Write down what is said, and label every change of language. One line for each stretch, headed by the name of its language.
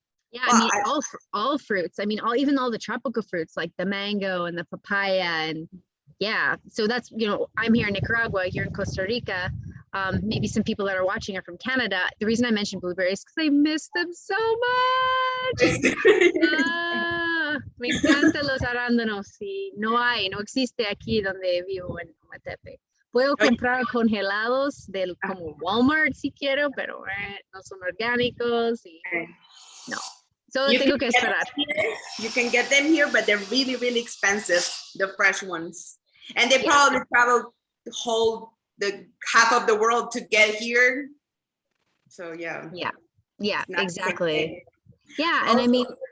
English: Yeah, I mean, all fruits. I mean, even all the tropical fruits, like the mango and the papaya, and yeah. So that's, I'm here in Nicaragua, you're in Costa Rica. Maybe some people that are watching are from Canada. The reason I mentioned blueberries is because I miss them so much.
Spanish: Me encantan los arándanos y no existe aquí donde vivo en Ometepe. Puedo comprar congelados como Walmart si quiero, pero no son orgánicos y no. So tengo que esperar.
English: You can get them here, but they're really, really expensive, the fresh ones. And they probably travel the half of the world to get here. So yeah. Yeah, exactly. Yeah, also, and I mean,